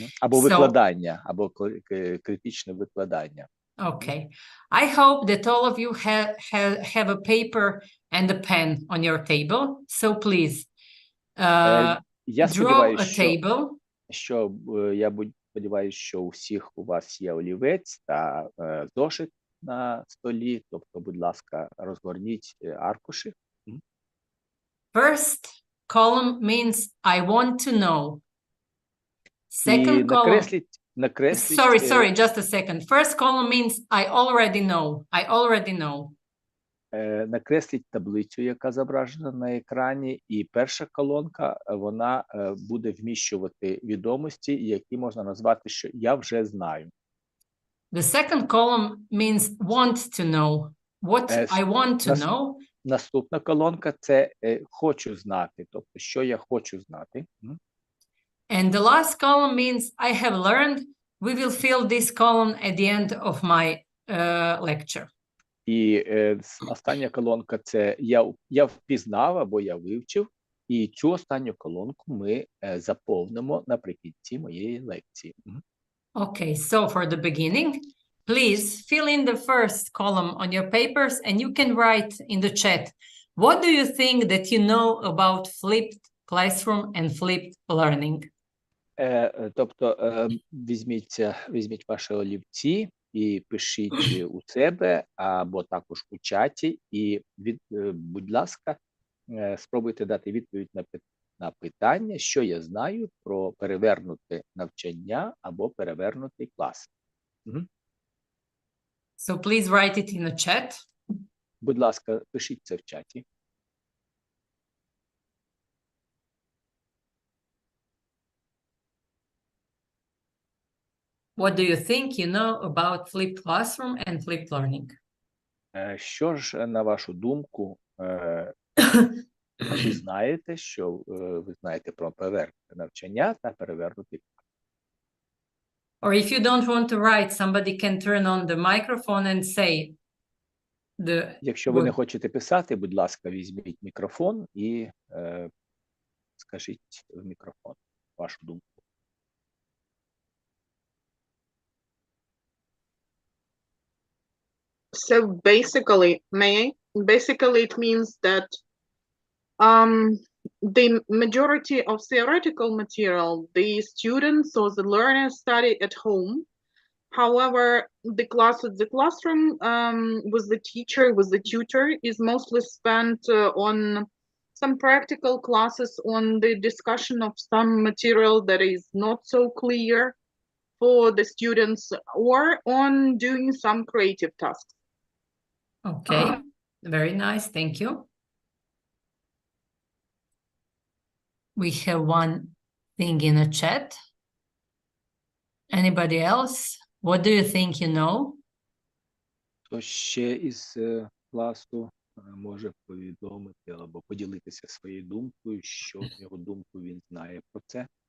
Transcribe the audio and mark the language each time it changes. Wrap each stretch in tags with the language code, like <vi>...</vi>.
<uk>Або викладання, або критичне викладання.</uk> <en>Okay. I hope that all of you have a paper and a pen on your table. So please draw a table.</en> <uk>Я сподіваюся, що у всіх у вас є олівець та зошит на столі. Тобто, будь ласка, розгорніть аркуші.</uk> <en>First column means I want to know. Second column. Sorry, just a second. First column means I already know. I already know.</en> <uk>Накресліть таблицю, яка зображена на екрані, і перша колонка, вона буде вміщувати відомості, які можна назвати, що я вже знаю.</uk> <en>The second column means want to know. What I want to know.</en> <uk>Наступна колонка – це хочу знати, тобто, що я хочу знати.</uk> <en>And the last column means I have learned. We will fill this column at the end of my lecture.</en> <uk>І остання колонка – це я впізнав або я вивчив, і цю останню колонку ми заповнимо наприкінці моєї лекції.</uk> <en>Okay, so for the beginning, please fill in the first column on your papers and you can write in the chat, what do you think that you know about flipped classroom and flipped learning?</en> <uk>Тобто візьміть ваші олівці і пишіть у себе або також у чаті, і будь ласка, спробуйте дати відповідь на питання, що я знаю про перевернуте навчання або перевернутий клас.</uk> <en>So please write it in the chat.</en> <uk>Будь ласка, пишіть це в чаті.</uk> <en>What do you think you know about flipped classroom and flipped learning?</en> <uk>Що ж, на вашу думку, ви знаєте, що ви знаєте про перевернуте навчання та перевернутий клас?</uk> <en>Or if you don't want to write, somebody can turn on the microphone and say</en> <uk>Якщо ви не хочете писати, будь ласка, візьміть мікрофон і скажіть в мікрофон вашу думку.</uk> <en>So basically, it means that the majority of theoretical material, the students or the learners study at home. However, the class at the classroom with the teacher, with the tutor, is mostly spent on some practical classes, on the discussion of some material that is not so clear for the students, or on doing some creative tasks. Okay, very nice, thank you. We have one thing in the chat. Anybody else? What do you think you know?</en> <uk>Хто ще із класу може повідомити або поділитися своєю думкою, що в його думку він знає про це?</uk>